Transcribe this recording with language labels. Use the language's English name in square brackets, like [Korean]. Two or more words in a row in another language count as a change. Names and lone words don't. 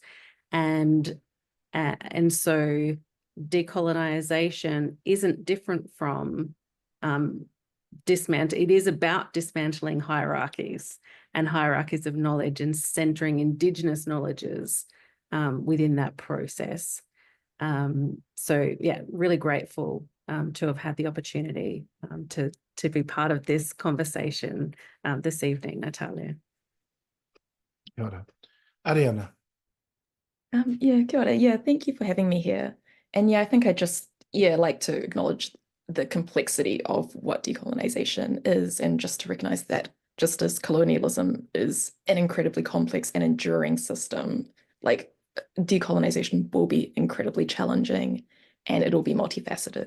[English] And so decolonization isn't different from it is about dismantling hierarchies and hierarchies of knowledge and centering Indigenous knowledges within that process. So yeah, really grateful to have had the opportunity to be part of this conversation this evening, Natalia. [Māori] Kia ora. Ariana. Yeah, kia ora. [English] Yeah, thank you for having me here. And yeah, I think I just like to acknowledge the complexity of what decolonization is, and just to recognize that just as colonialism is an incredibly complex and enduring system, like decolonization will be incredibly challenging and it'll be multifaceted.